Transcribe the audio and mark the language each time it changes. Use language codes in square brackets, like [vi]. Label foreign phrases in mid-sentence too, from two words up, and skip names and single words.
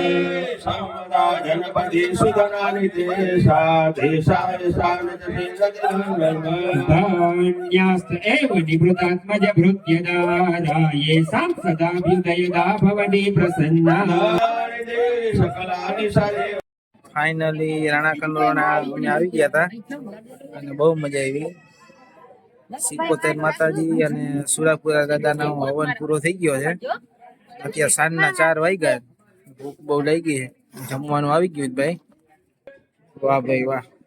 [sa] जनपदी सुधनानि देशा देशाय धान्यास्त एव निवृतात्मज भृत्यदारा येषां सदाभ्युदयदा भवति प्रसन्ना सकलानि सारे [gu] ફાઇનલી રાણા કંડોરણા અમે આવી ગયા હતા અને બહુ મજા આવી. 77 માતાજી અને સુરાપુરા દાદાનો હવન પૂરો થઈ ગયો છે. અત્યારે સાંજના 4 વાગ્યા. ભૂખ બહુ લાગી છે. જમવાનું આવી ગયું છે ભાઈ. વાહ ભાઈ વાહ.